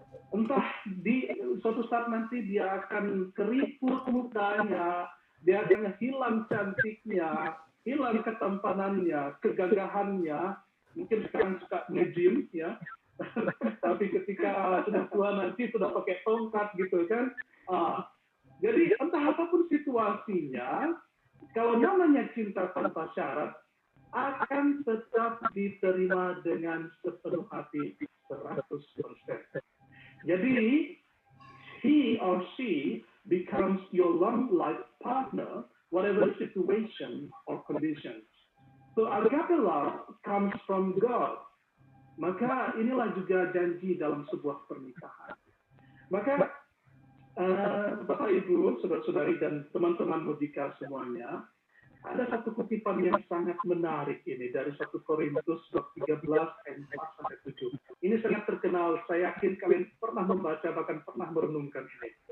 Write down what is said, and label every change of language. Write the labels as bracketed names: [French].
[Indonesian] Entah di suatu saat nanti dia akan keriput mukanya, dia akan hilang cantiknya, hilang ketampanannya, kegagahannya, mungkin sekarang suka nge-gym ya, tapi ketika sudah tua nanti sudah pakai tongkat gitu kan. Jadi entah apapun situasinya, kalau namanya cinta tanpa syarat, akan tetap diterima dengan sepenuh hati 100%. Jadi, [English] he or she becomes your long life partner, whatever the situation or conditions. So, agape love comes from God. [Indonesian] Maka inilah juga janji dalam sebuah pernikahan. Maka, Bapak Ibu, saudara-saudari dan teman-teman Modika semuanya, ada satu kutipan yang sangat menarik ini dari 1 Korintus 13 ayat 4-7. Ini sangat terkenal, saya yakin kalian pernah membaca, bahkan pernah merenungkan ini.